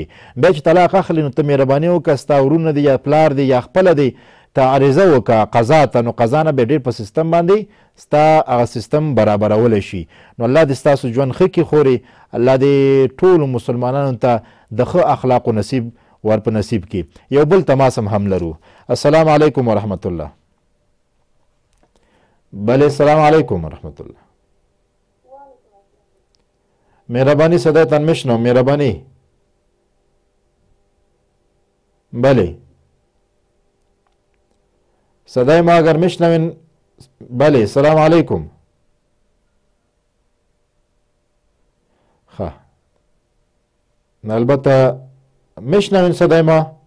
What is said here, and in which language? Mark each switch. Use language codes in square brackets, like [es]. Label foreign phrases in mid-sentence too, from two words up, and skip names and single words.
[ps] بیا چې طلاق اخلي نو ته مهرباني وکړه ستا ورونه دي یا پلار دي یا خپله دی ته عریضه وکړه قضا ته، نو قضا نه به ډېر په سیستم باندې ستا هغه سیستم برابرولی شي. نو الله دې ستاسو ژوند ښه کړي خورې، الله دې ټولو مسلمانانو ته د ښه اخلاقو نصیب ور په نصیب کړي. یو بل تماس هم لرو. [ar] السلام علیکم ورحمت الله. بله السلام علیکم ورحمت الله. [fa] مهربانی صدایتان میشنوم. مهربانی. بله صدای ما اگر میشنوین. بله [ar] سلام علیکم. [fa] خب البته میشنوین صدای ما؟